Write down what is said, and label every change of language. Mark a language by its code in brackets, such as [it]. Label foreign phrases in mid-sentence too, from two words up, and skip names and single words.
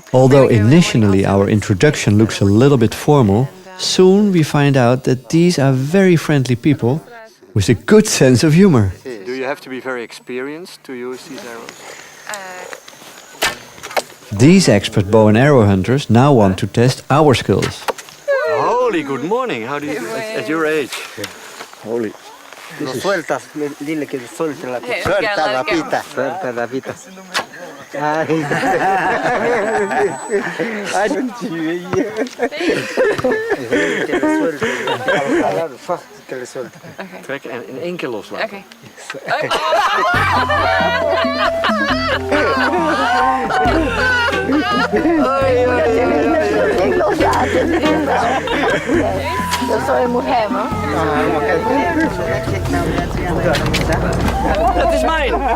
[en] Although initially our introduction looks a little bit formal, soon we find out that these are very friendly people with a good sense of humor. Do you have to be very experienced to use these arrows? These expert bow and arrow hunters now want to test our skills. Holy good morning, how do you do at your age? Holy. [es] Sueltas, dile que suelte la pita. Suelta la pita. Suelta la pita. Ay. Ay, que le suelte. [nl] Trek en in één keer loslaten. Okay. [pt] Eu sou mulher, não? [nl] Dat is mijn!